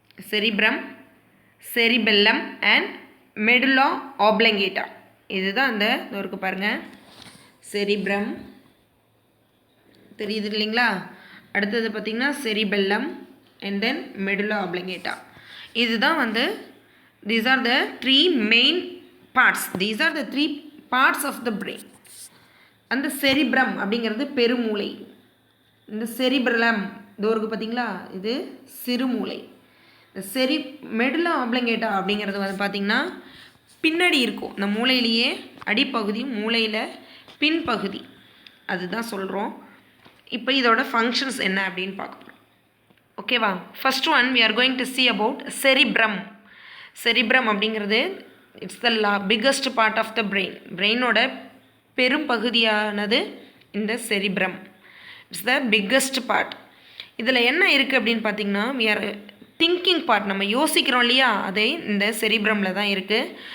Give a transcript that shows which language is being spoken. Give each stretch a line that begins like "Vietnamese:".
English: Cerebrum, cerebellum and medulla oblongata.
Tamil: இதுதான் அந்த இருக்கு பாருங்கள், செரிப்ரம் தெரியுது இல்லைங்களா. அடுத்தது பார்த்திங்கன்னா செரிபெல்லம் அண்ட் தென் மெடுலா ஆப்லங்கேட்டா. இதுதான் வந்து
English: these are the three main parts. These are the three parts of the brain.
Tamil: அந்த செரிப்ரம் அப்படிங்கிறது பெருமூளை. இந்த செரிபெல்லம் இதோருக்கு பார்த்திங்களா, இது சிறுமூளை. இந்த மெடுலா ஆப்லங்கேட்டா அப்படிங்கிறது வந்து பார்த்திங்கன்னா பின்னாடி இருக்கும். இந்த மூளையிலேயே அடிப்பகுதி, மூளையில் பின்பகுதி, அதுதான் சொல்கிறோம். இப்போ இதோட ஃபங்க்ஷன்ஸ் என்ன அப்படின்னு பார்க்கணும். ஓகேவா?
English: First one we are going to see about cerebrum. Cerebrum அப்படிங்கிறது it's the biggest part of the brain.
Tamil: பிரெயினோட பெரும் பகுதியானது இந்த cerebrum.
English: It's the biggest part.
Tamil: இதில் என்ன இருக்குது அப்படின்னு பார்த்தீங்கன்னா
English: we are thinking part,
Tamil: நம்ம யோசிக்கிறோம் இல்லையா, அதே இந்த செரிப்ரமில் தான் இருக்குது.